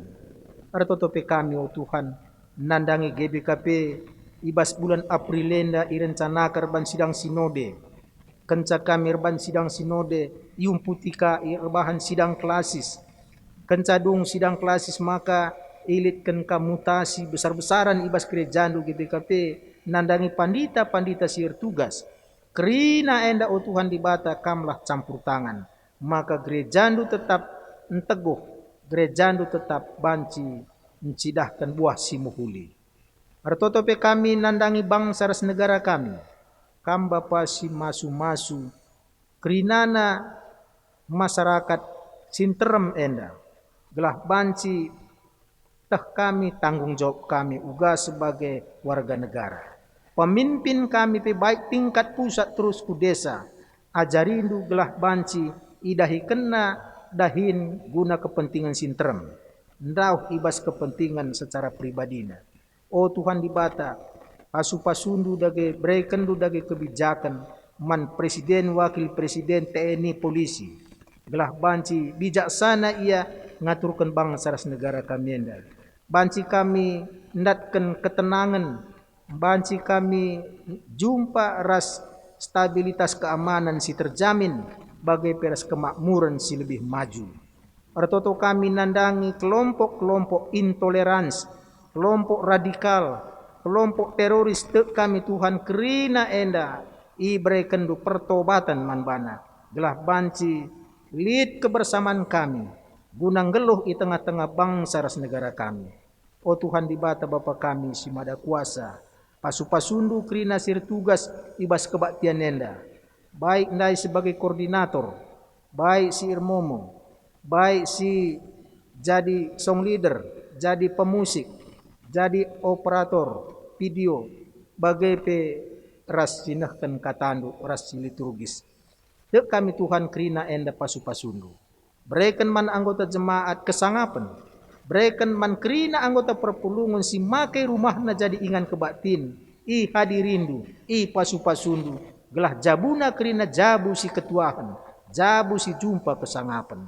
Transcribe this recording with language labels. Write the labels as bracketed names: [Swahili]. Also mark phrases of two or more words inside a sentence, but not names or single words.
[Batak Karo] Artotope kami o Tuhan nandangi GBKP ibas bulan April enda irencanakan ban [Indonesian] sidang sinode. [Batak Karo] Kenca kami irban [Indonesian] sidang sinode [Batak Karo] iumputika irbahan [Indonesian] sidang klasis. [Batak Karo] Kenca dung [Indonesian] sidang klasis [Batak Karo] maka ilitkan [Indonesian] kamutasi besar-besaran [Batak Karo] ibas gerejandu GBKP nandangi pandita-pandita sir tugas. Kerina enda o Tuhan di bata kamlah [Indonesian] campur tangan. [Batak Karo] Maka gerejandu tetap enteguh, gerejandu tetap banci mencidahkan buah simuhuli. Artotope kami nandangi bangsa ras negara kami. Kam bapa si masu-masu kerinana masyarakat sinterem enda. Gelah banci tah kami [Indonesian] tanggung jawab [Batak Karo] kami uga [Indonesian] sebagai warga negara. [Batak Karo] Pemimpin kami pe baik [Indonesian] tingkat pusat terus [Batak Karo] ku desa. Ajarindu gelah banci idahi kena dahin guna kepentingan sinterem. Ndau ibas kepentingan secara pribadina. Oh Tuhan di bata, pasu-pasundu dage brekendu dage kebijakan man presiden, [Indonesian] wakil presiden, [Batak Karo] TNI, polisi. Gelah banci bijaksana ia ngaturkan bangsa ras negara kami enda. Banci kami ndatkan ketenangan, banci kami jumpa ras [Indonesian] stabilitas keamanan [Batak Karo] si terjamin bagai peras kemakmuran si [Indonesian] lebih maju. [Batak Karo] Artoto kami nandangi [Indonesian] kelompok-kelompok intoleransi, kelompok radikal, kelompok teroris [Batak Karo] tek kami Tuhan kerina enda ibrekendu pertobatan manbana. Gelah banci lid kebersamaan kami gunang geluh di tengah-tengah bangsa ras negara kami. Oh Tuhan di bata Bapa kami si mada kuasa, pasu-pasundu kerina sir tugas ibas kebaktian enda. Baik ndai sebagai koordinator, baik si Irmomo, baik si jadi [English] song leader, [Batak Karo] jadi pemusik, jadi operator video, bagai pe ras sinahkan katandu ras liturgis. Dek kami Tuhan kerina enda pasu-pasundu. Berikan man anggota jemaat kesangapan, berikan man kerina anggota perpulungan si makai rumahna jadi ingan kebaktin, i hadirindu, i pasu-pasundu, gelah jabuna kerina jabu si ketuahan, jabu si jumpa kesangapan.